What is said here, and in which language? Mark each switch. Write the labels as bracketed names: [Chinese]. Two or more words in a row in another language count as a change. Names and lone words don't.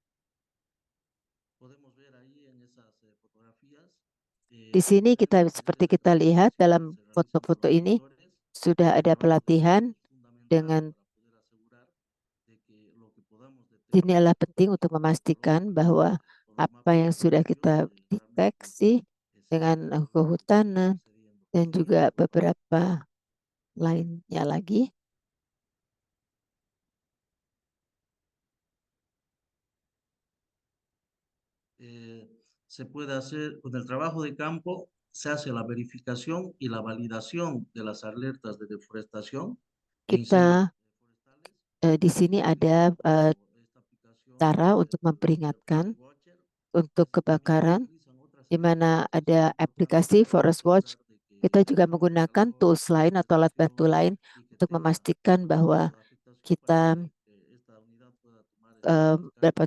[Indonesian] Di sini seperti kita lihat dalam foto-foto ini sudah ada pelatihan dengan. Ini adalah penting untuk memastikan bahwa apa yang sudah kita deteksi dengan kehutanan dan juga beberapa lainnya lagi. [Spanish] Se puede hacer con el trabajo de campo, se hace la verificación y la validación de las alertas de deforestación. [Indonesian] Kita di sini ada cara untuk memperingatkan untuk kebakaran, di mana ada aplikasi Forest Watch. Kita juga menggunakan tools lain atau alat bantu lain untuk memastikan bahwa kita dapat.